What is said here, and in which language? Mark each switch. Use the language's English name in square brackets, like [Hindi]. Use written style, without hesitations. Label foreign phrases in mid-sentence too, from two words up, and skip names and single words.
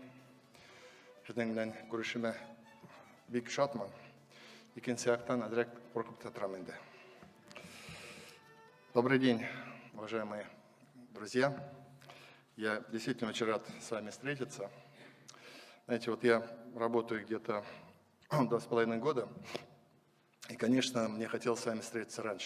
[Tatar] Сезнең белән күрешүмә бик шатман. Икенче яктан әзрәк куркып та торам инде. [Russian] Добрый день, уважаемые друзья. Я действительно очень рад с вами встретиться. Знаете, вот я работаю где-то 2,5 года. И, конечно, мне хотелось с вами встретиться раньше.